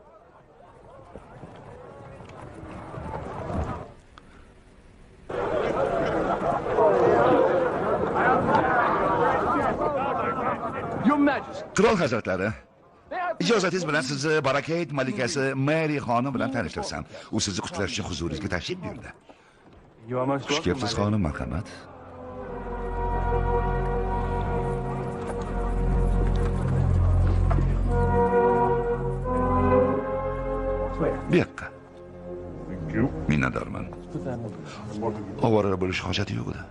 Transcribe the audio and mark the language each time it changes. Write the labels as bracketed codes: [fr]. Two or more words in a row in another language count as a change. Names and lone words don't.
[en] Your Majesty. [uz] Qirol hazratlari, ijozatingiz bilan sizni Barakayt malikasi Mary xonim bilan tanishtirsam. U sizni qutlash uchun huzuringizga tashrif buyurdi. [en] You are most [uz] Xush [en] welcome. [uz] kelibsiz xonim, marhamat. Bu yoqqa. Minnatdorman. Ovora bo'lish hojati yo'q edi.